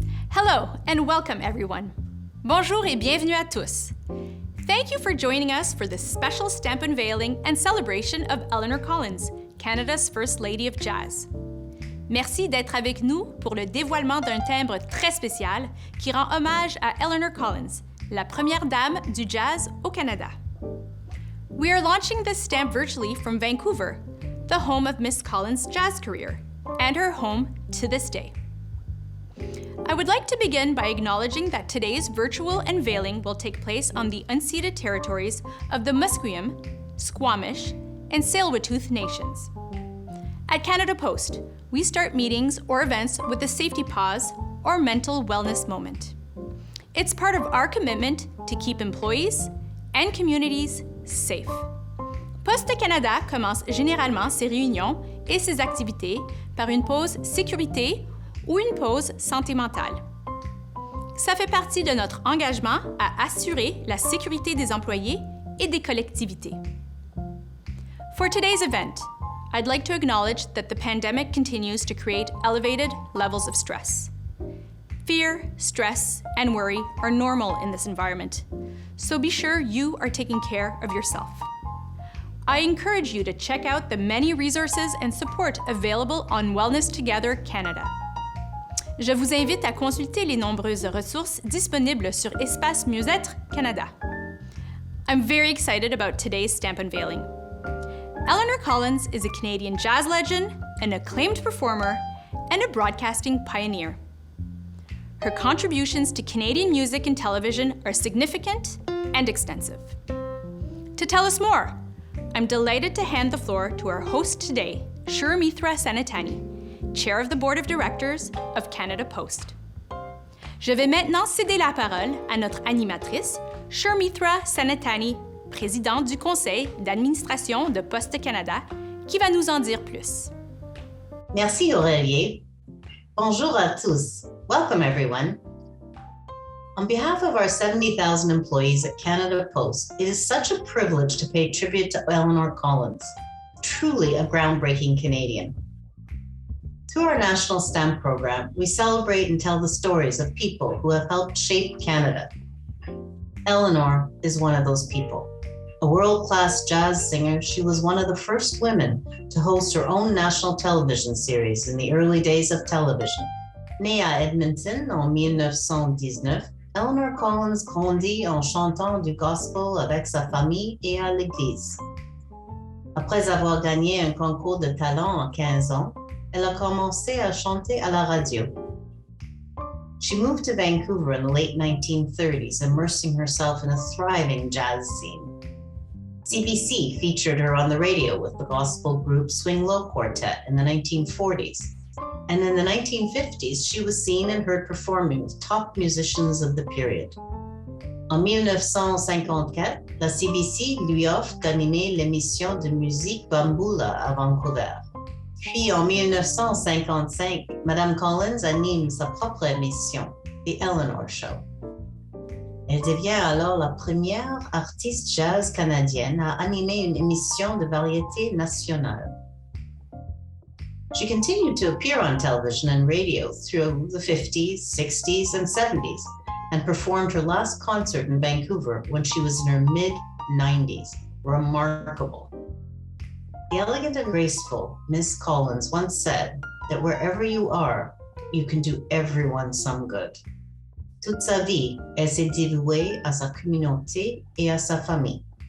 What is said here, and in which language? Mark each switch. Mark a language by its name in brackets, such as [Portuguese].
[English] Hello and welcome everyone. [French] Bonjour et bienvenue à tous. [English] Thank you for joining us for this special stamp unveiling and celebration of Eleanor Collins, Canada's First Lady of Jazz. [French] Merci d'être avec nous pour le dévoilement d'un timbre très spécial qui rend hommage à Eleanor Collins, la première dame du jazz au Canada. [English] We are launching this stamp virtually from Vancouver, the home of Miss Collins' jazz career, and her home to this day. I would like to begin by acknowledging that today's virtual unveiling will take place on the unceded territories of the Musqueam, Squamish, and Tsleil-Waututh nations. At Canada Post, we start meetings or events with a safety pause or mental wellness moment. It's part of our commitment to keep employees and communities safe. [French] Poste Canada commence généralement ses réunions et ses activités par une pause sécurité ou une pause santé mentale. Ça fait partie de notre engagement à assurer la sécurité des employés et des collectivités. [English] For today's event, I'd like to acknowledge that the pandemic continues to create elevated levels of stress. Fear, stress, and worry are normal in this environment, so be sure you are taking care of yourself. I encourage you to check out the many resources and support available on Wellness Together Canada. [French] Je vous invite à consulter les nombreuses ressources disponibles sur Espace Mieux-être Canada. [English] I'm very excited about today's stamp unveiling. Eleanor Collins is a Canadian jazz legend, an acclaimed performer, and a broadcasting pioneer. Her contributions to Canadian music and television are significant and extensive. To tell us more, I'm delighted to hand the floor to our host today, Suramitra Sanatani, Chair of the Board of Directors of Canada Post. [French] Je vais maintenant céder la parole à notre animatrice, Suramitra Sanatani, présidente du Conseil d'administration de Poste Canada, qui va nous en dire plus. Merci Aurélie. Bonjour à tous. [English] Welcome everyone. On behalf of our 70,000 employees at Canada Post, it is such a privilege to pay tribute to Eleanor Collins, truly a groundbreaking Canadian. Through our national stamp program, we celebrate and tell the stories of people who have helped shape Canada. Eleanor is one of those people. A world-class jazz singer, she was one of the first women to host her own national television series in the early days of television. [French] Née à Edmonton en 1919, Eleanor Collins grandit en chantant du gospel avec sa famille et à l'église. Après avoir gagné un concours de talent à 15 ans, elle a commencé à chanter à la radio. [English] She moved to Vancouver in the late 1930s, immersing herself in a thriving jazz scene. CBC featured her on the radio with the gospel group Swing Low Quartet in the 1940s. And in the 1950s, she was seen and heard performing with top musicians of the period. [French] En 1954, la CBC lui offre d'animer l'émission de musique Bamboula à Vancouver. Puis en 1955, Madame Collins anime sa propre émission, The Eleanor Show. Elle devient alors la première artiste jazz canadienne à animer une émission de variété nationale. [English] She continued to appear on television and radio through the 50s, 60s, and 70s, and performed her last concert in Vancouver when she was in her mid-90s. Remarkable. The elegant and graceful Miss Collins once said that wherever you are, you can do everyone some good. [French] Toute sa vie, elle s'est dévouée à sa communauté et à sa famille.